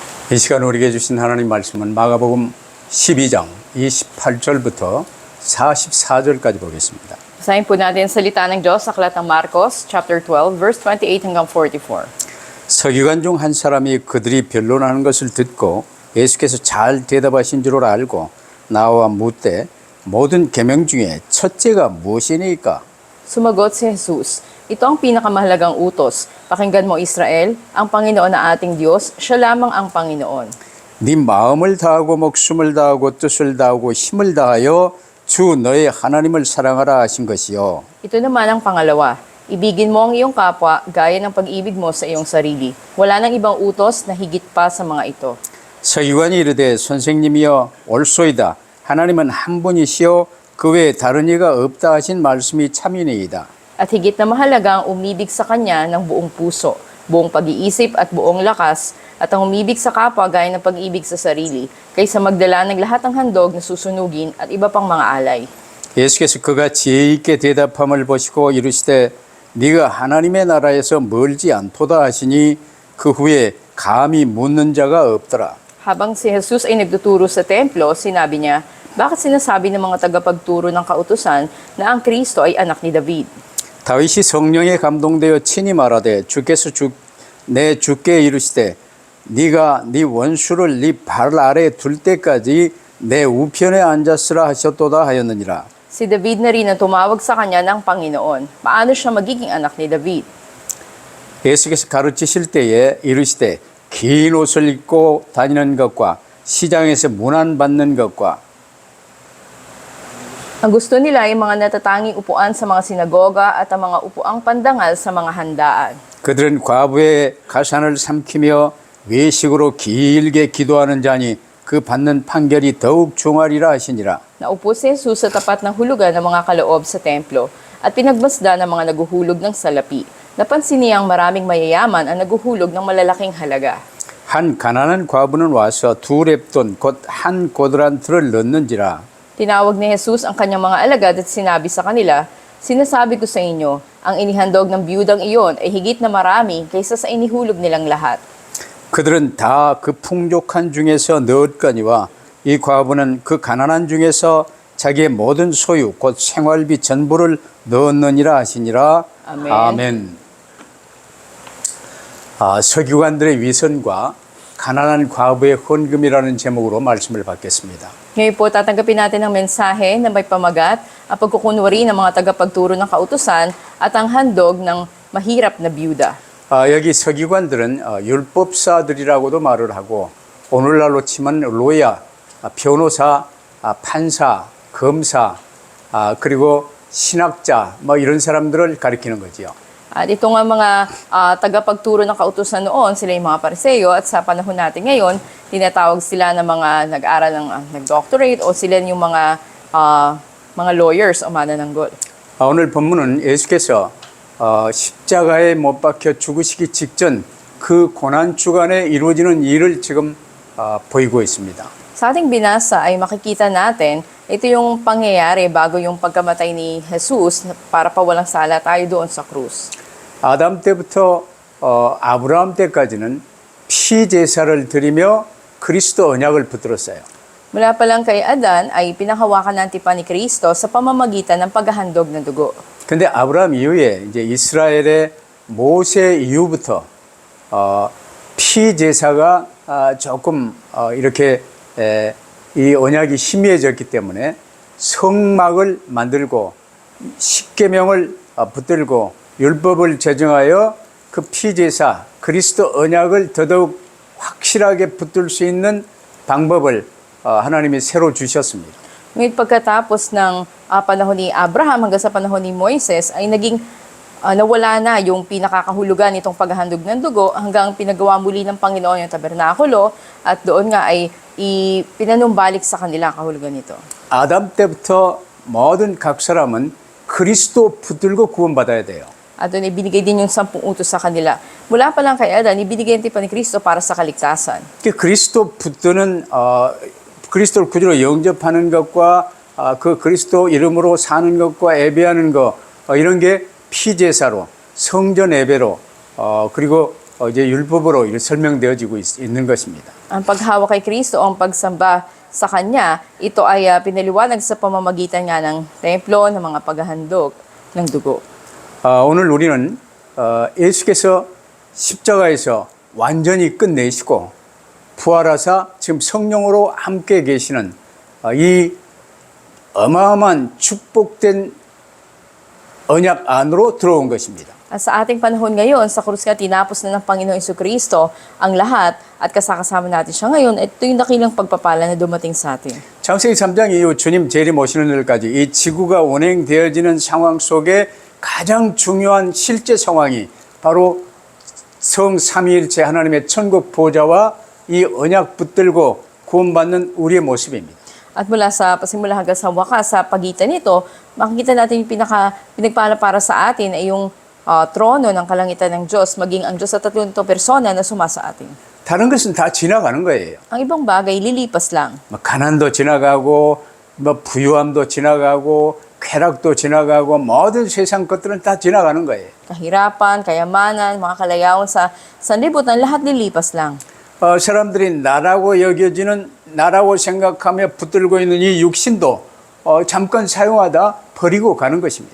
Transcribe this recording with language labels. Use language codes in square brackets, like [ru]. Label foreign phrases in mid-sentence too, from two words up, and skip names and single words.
[ko] 이 시간 우리에게 주신 하나님 말씀은 마가복음 12장 28절부터 44절까지 보겠습니다. [tl] Basahin po natin ang salita ng Diyos sa aklat ng Marcos, chapter 12, verse 28 hanggang 44. [ko] 서기관 중 한 사람이 그들이 변론하는 것을 듣고 예수께서 잘 대답하신 줄 알고 나와 묻되 모든 계명 중에 첫째가 무엇이니까? [tl] Sumagot si Jesus, ito ang pinakamahalagang utos. Pakinggan mo Israel, ang Panginoon na ating Diyos, siya lamang ang Panginoon. [ko] 네 마음을 다하고 목숨을 다하고 뜻을 다하고 힘을 다하여 주 너의 하나님을 사랑하라 하신 것이요. [tl] Ito naman ang pangalawa. Ibigin mo ang iyong kapwa gaya ng pag-ibig mo sa iyong sarili. Wala nang ibang utos na higit pa sa mga ito. [ko] 서기관이 이르되 선생님이여 옳소이다. 하나님은 한 분이시요 그 외에 다른 이가 없다 하신 말씀이 참이니이다. [tl] At higit na mahalaga ang umibig sa Kanya ng buong puso, buong pag-iisip at buong lakas, at ang umibig sa kapwa gaya ng pag-ibig sa sarili, kaysa magdala ng lahat ng handog na susunugin at iba pang mga alay. [ko] 예수께서 그가 지혜 있게 대답함을 보시고 이르시되 네가 하나님의 나라에서 멀지 않도다 하시니 그 후에 감히 묻는 자가 없더라. [tl] Habang si Jesus ay nagtuturo sa templo, sinabi niya, bakit sinasabi ng mga tagapagturo ng kautusan na ang Kristo ay anak ni David? [ko] 다윗이 성령에 감동되어 친히 말하되 주께서 내 주께 이르시되 네가 네 원수를 네 발 아래 둘 때까지 내 우편에 앉았으라 하셨도다 하였느니라. [tl] Si David na rin ang tumawag sa kanya ng Panginoon. Paano siya magiging anak ni David? [ko] 예수께서 가르치실 때에 이르시되 긴 옷을 입고 다니는 것과 시장에서 문안 받는 것과 [tl] Ang gusto nila ay mga natatanging upuan sa mga sinagoga at ang mga upuang pandangal sa mga handaan. [ko] 그들은 과부의 가산을 삼키며 외식으로 길게 기도하는 자니 그 받는 판결이 더욱 중하리라 하시니라. [tl] Naupo si Jesus sa tapat ng hulugan ng mga kaloob sa templo at pinagmasda ng mga naguhulog ng salapi. Napansin niyang maraming mayayaman ang naguhulog ng malalaking halaga. [ko] 한 가난한 과부는 와서 두 렙돈 곧 한 고드란트를 넣는지라. [tl] Tinawag ni Jesus ang kanyang mga alagad at sinabi sa kanila, sinasabi ko sa inyo, ang inihandog ng biyudang iyon ay higit na marami kaysa sa inihulog nilang lahat. [ko] 그들은 다 그 풍족한 중에서 넣었거니와 이 과부는 그 가난한 중에서 자기의 모든 소유 곧 생활비 전부를 넣었느니라 하시니라. 아멘. 아멘. 서기관들의 위선과 가난한 과부의 헌금이라는 제목으로 말씀을 받겠습니다. [tl] Ngayon po, tatanggapin natin ang mensahe na may pamagat, ang pagkukunwari ng mga tagapagturo ng kautusan at ang handog ng mahirap na byuda. [ko] 여기 서기관들은 율법사들이라고도 말을 하고 오늘날로 치면 로야, 변호사, 판사, 검사, 그리고 신학자 뭐 이런 사람들을 가리키는 거지요. [tl] At ito nga mga tagapagturo ng kautusan noon, sila yung mga Pariseo at sa panahon natin ngayon, tinatawag sila ng mga nag-aral ng nag-doctorate o sila yung mga lawyers o manananggol. [ko] 오늘 본문은 예수께서 십자가에 못 박혀 죽으시기 직전 그 고난 주간에 이루어지는 일을 지금 보이고 있습니다. [tl] Sa ating binasa ay makikita natin, ito yung pangyayari bago yung pagkamatay ni Jesus para pawalang sala tayo doon sa krus. [ko] 아담 때부터 아브라함 때까지는 피제사를 드리며 그리스도 언약을 붙들었어요. [tl] Mula pa lang kay Adan ay pinanghawakan ng tipan ni Kristo sa pamamagitan ng paghahandog ng dugo. [ko] 근데 아브라함 이후에 이제 이스라엘의 모세 이후부터 피제사가 조금 이렇게 이 언약이 희미해졌기 때문에 성막을 만들고 십계명을 붙들고 율법을 제정하여 그 피제사 그리스도 언약을 더더욱 확실하게 붙들 수 있는 방법을 하나님이 새로 주셨습니다. [tl] Ngunit pagkatapos ng panahon ni Abraham hanggang sa panahon ni Moises ay naging nawala na yung pinakakahulugan nitong paghahandog ng dugo hanggang pinagawa muli ng Panginoon yung tabernakulo at doon nga ay pinanumbalik sa kanila ang kahulugan nito. [ko] 아담 때부터 모든 각 사람은 그리스도 붙들고 구원받아야 돼요. [tl] At doon ibinigay din yung 10 utos sa kanila. Mula pa lang kay Adan, ibinigay ang tipan ni Kristo para sa kaligtasan. [ko] 그리스도 붙드는 그리스도를 구주로 영접하는 것과 그 그리스도 이름으로 사는 것과 예배하는 것 이런 게 피제사로 성전 예배로 그리고 이제 율법으로 설명되어지고 있는 것입니다. [tl] Ang paghawak kay Kristo, ang pagsamba sa Kanya, ito ay pinaliwanag sa pamamagitan nga ng templo, ng mga paghahandog ng dugo. [ko] 오늘 우리는 예수께서 십자가에서 완전히 끝내시고 부활하사 지금 성령으로 함께 계시는 이 어마어마한 축복된 언약 안으로 들어온 것입니다. [tl] At sa ating panahon ngayon, sa krus nga tinapos na ng Panginoong Jesucristo ang lahat at kasama natin siya ngayon, ito yung dakilang pagpapala na dumating sa atin. [ko] 창세기 3장 이후 주님 재림 오시는 날까지 이 지구가 운행되어지는 상황 속에 가장 중요한 실제 상황이 바로 성삼위일체 하나님의 천국 보좌와 이 언약 붙들고 구원받는 우리의 모습입니다. [tl] At mula sa pasimula hanggang sa wakas, sa pagitan nito, makikita natin yung pinagpala para sa atin ay yung trono ng kalangitan ng Diyos, maging ang Diyos sa 30 persona na suma sa atin. [ko] 다른 것은 다 지나가는 거예요. [tl] Ang ibang bagay, lilipas lang. [ko] 가난도 지나가고 부유함도 지나가고 쾌락도 지나가고 모든 세상 것들은 다 지나가는 거예요. [tl] Kahirapan, kayamanan, mga kalayawan sa sanlibutan, lahat lilipas lang. [ko] 사람들이 나라고 여겨지는 나라고 생각하며 붙들고 있는 이 육신도 잠깐 사용하다 버리고 가는 것입니다.